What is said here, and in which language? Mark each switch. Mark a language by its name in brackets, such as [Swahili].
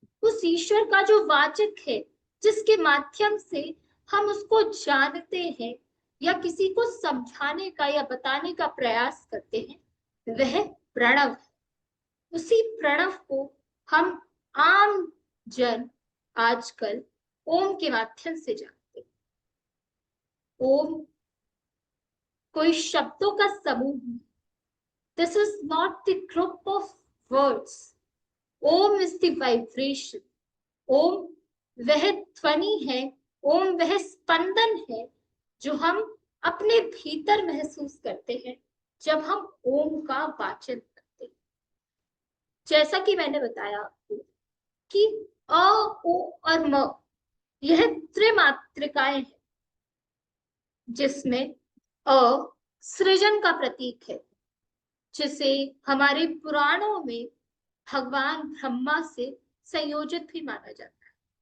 [Hindi] उस ईश्वर का जो वाचक है, जिसके माध्यम से हम उसको जानते हैं या किसी को समझाने का या बताने का प्रयास करते हैं, वह प्रणव है। उसी प्रणव को हम आम जन आजकल ओम के माध्यम से जानते हैं। ओम कोई शब्दों का समूह नहीं। [English] This is not the group of words. Om is the vibration. [Hindi] ओम वह ध्वनि है, ओम वह स्पंदन है जो हम अपने भीतर महसूस करते हैं जब हम ओम का वाचन करते हैं। जैसा कि मैंने बताया आपको कि अ, ओ और म यह त्रिमात्रिकाएं हैं, जिसमें अ सृजन का प्रतीक है, जिसे हमारे पुराणों में भगवान ब्रह्मा से संयोजित भी माना जाता है।